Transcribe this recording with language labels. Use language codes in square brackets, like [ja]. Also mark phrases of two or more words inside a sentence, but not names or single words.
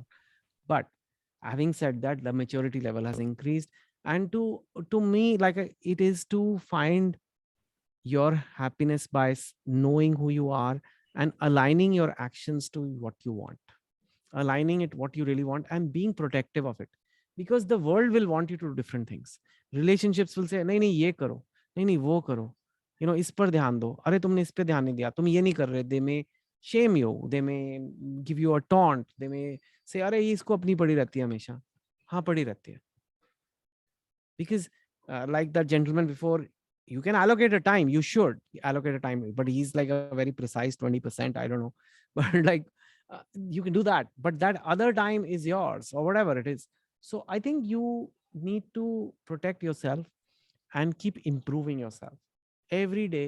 [en] But having said that, the maturity level has increased, and to me, like, it is to find your happiness by knowing who you are and aligning your actions to what you want, aligning it what you really want, and being protective of it, because the world will want you to do different things. Relationships will say [hi] नहीं नहीं ये करो, नहीं नहीं वो करो, इस पर ध्यान दो, अरे तुमने इस पे ध्यान नहीं दिया, तुम ये नहीं कर रहे. [en] They may shame you, they may give you a taunt, they may say [hi] अरे ये इसको अपनी पड़ी रहती है हमेशा. हाँ, पड़ी रहती है. [en] Because like that gentleman before, you can allocate a time, you should allocate a time, but he's like a very precise 20%, I don't know. But like, you can do that, but that other time is yours or whatever it is. So I think you need to protect yourself and keep improving yourself every day.